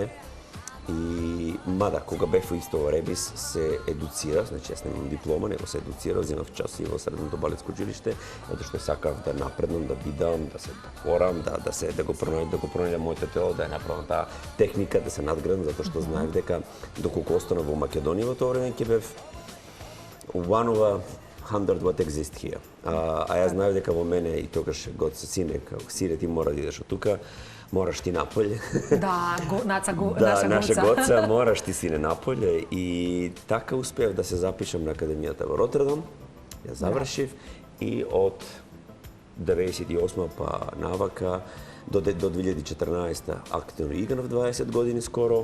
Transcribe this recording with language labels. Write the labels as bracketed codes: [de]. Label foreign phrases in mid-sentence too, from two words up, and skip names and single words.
[mk] И мада, кога бев во исто Ребис, се едуцирав, значи јас немам диплома, него се едуцирав, земав часи во средното балетско училиште, затоа што сакав да напреднам, да бидам, да се докорам, да го пронајдам моето тело, да ја направам таа техника, да се надградам, затоа што знаев дека доколку останав во Македонија во тоа време ќе бев [en] one of 100 what exist here. [mk] Јас знаев дека во мене и тогаш сине, сине ти мора да идеш од тука, мораш ти наполе. Да, наша гоца, мораш ти сине наполе. И така успеав да се запишам на академијата во Ротердам. Ја завршив и од 98 па навака до 2014 активно играв 20 години скоро.